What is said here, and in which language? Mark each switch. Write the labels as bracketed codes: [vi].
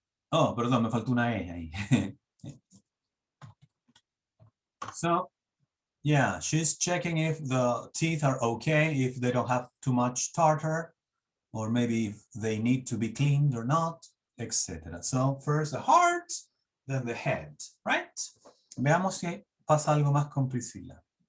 [es] Oh, perdón, me faltó una E ahí. [en] So, yeah, she's checking if the teeth are okay, if they don't have too much tartar, or maybe if they need to be cleaned or not, etc. So, first the heart, then the head, right? [es] Veamos si pasa algo más con Priscilla.